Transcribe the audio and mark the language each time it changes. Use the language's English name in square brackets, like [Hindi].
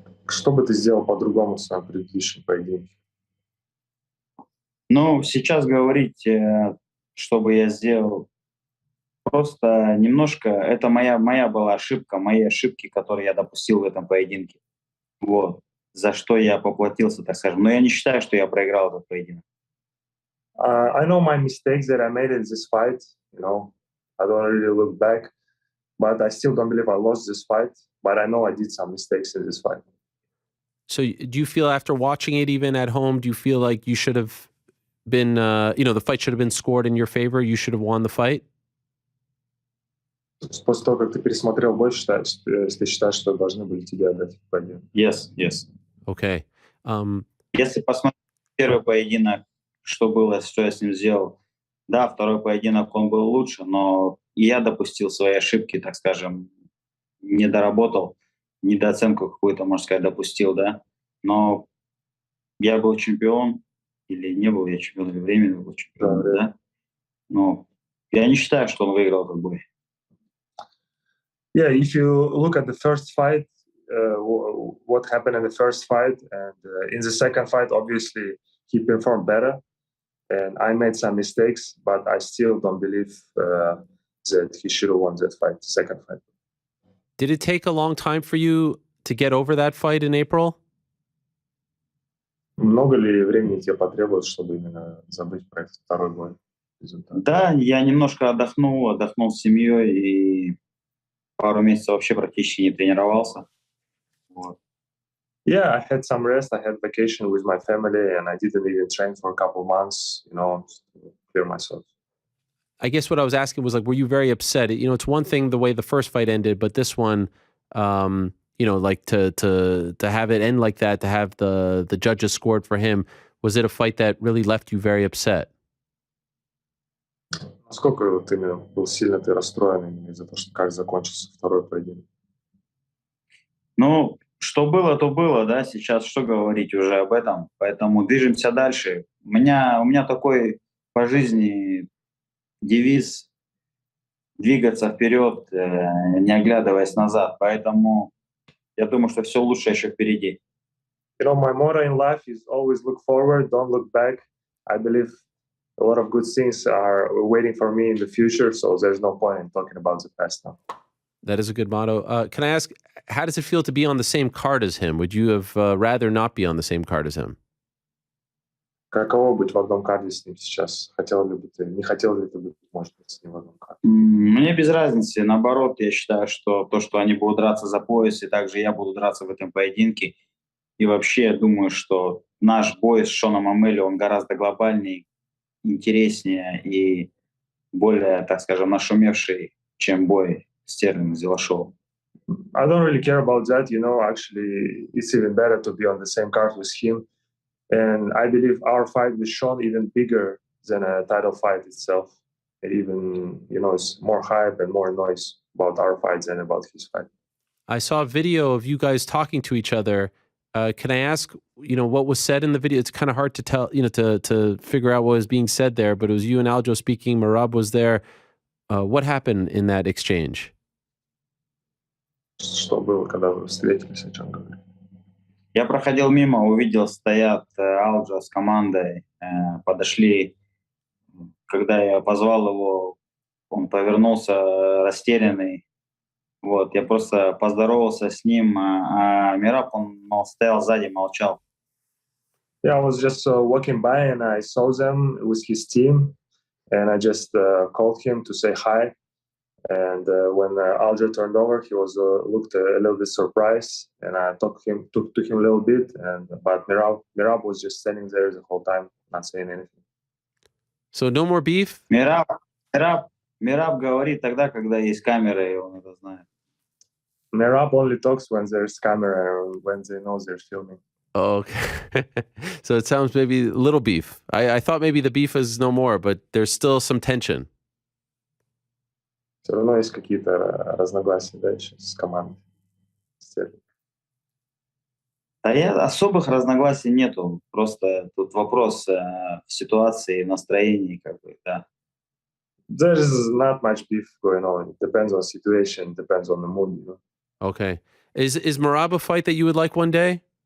[Russian] Что бы ты сделал по-другому в своем предыдущем поединке? Ну, сейчас говорить, что бы я сделал, просто немножко, это моя была ошибка, мои ошибки, которые я допустил в этом поединке. Вот. За что я поплатился, так скажем. Но я не считаю, что я проиграл этот поединок. [English] I know my mistakes that I made in this fight. You know, I don't really look back, but I still don't believe I lost this fight. But I know I did some mistakes in this fight. So do you feel after watching it even at home, do you feel like you should have been, the fight should have been scored in your favor? You should have won the fight? [Russian] После того, как ты пересмотрел бой, ты считаешь, что должны были тебе отдать победу? [English] Yes. Okay. [Russian] Если посмотреть первый поединок, что было, что я с ним сделал, да, второй поединок он был лучше, но и я допустил свои ошибки, так скажем, не доработал, недооценку какую-то, можно сказать, допустил, да. Но я был чемпион, или не был я чемпион, или временно был чемпион, да. Но я не считаю, что он выиграл этот бой. [English] Yeah, if you look at the first fight, what happened in the first fight, and in the second fight, obviously he performed better, and I made some mistakes, but I still don't believe that he should have won that fight, the second fight. Did it take a long time for you to get over that fight in April? [Russian] Много ли времени тебе потребовалось, чтобы именно забыть про этот второй бой? Да, я немножко отдохнул с семьей и пару месяцев вообще практически не тренировался. Вот. [English] Yeah, I had some rest. I had vacation with my family, and I didn't even train for a couple months, to clear myself. I guess what I was asking was, like, were you very upset? It's one thing the way the first fight ended, but this one, like to have it end like that, to have the judges scored for him, was it a fight that really left you very upset? [Russian] Насколько вот именно был сильно ты расстроен из-за того, что как закончился второй поединок? Ну, что было, то было, да, сейчас что говорить уже об этом, поэтому движемся дальше. У меня такой по жизни девиз двигаться вперед, не оглядываясь назад, поэтому я думаю, что все лучшее еще впереди. [English] My motto in life is always look forward, don't look back. I believe a lot of good things are waiting for me in the future, so there's no point in talking about the past now. That is a good motto. Can I ask, how does it feel to be on the same card as him? Would you have rather not be on the same card as him? [Russian] Каково быть в одном карде с ним сейчас? Не хотел ли ты быть, может быть, с ним в одном карде? Мне без разницы. Наоборот, я считаю, что то, что они будут драться за пояс, и также я буду драться в этом поединке. И вообще, я думаю, что наш бой с Шоном Амели, он гораздо глобальнее, интереснее и более, так скажем, нашумевший, чем бой Стерлинга с Дилашовым. [English] I don't really care about that. Actually, it's even better to be on the same card with him. And I believe our fight with Sean even bigger than a title fight itself. It even, it's more hype and more noise about our fight than about his fight. I saw a video of you guys talking to each other. Can I ask, what was said in the video? It's kind of hard to tell, to figure out what was being said there, but it was you and Aljo speaking. Merab was there. What happened in that exchange? [Russian] Что было, когда вы встретились, о чем говорили? Я проходил мимо, увидел, стоят Алджо с командой, подошли. Когда я позвал его, он повернулся растерянный. Вот, я просто поздоровался с ним, а Мираб, он стоял сзади, молчал. [English] Yeah, I was just walking by and I saw them with his team, and I just called him to say hi. And when Aljo turned over, he looked a little bit surprised, and I talked to him a little bit. But Mirab was just standing there the whole time, not saying anything. So no more beef? [Russian] Мираб говорит тогда, когда есть камера, и он это знает. [English] Mirab only talks when there's camera or when they know they're filming. Oh, okay. So it sounds maybe a little beef. I thought maybe the beef is no more, but there's still some tension. [Russian] Все равно есть какие-то разногласия, да, еще с командой. Да особых разногласий нету. Просто тут вопрос в ситуации, в настроении, как бы, да. [English] There's not much beef going on. It depends on situation, depends on the mood, you know. Okay. Is Merab a fight that you would like one day?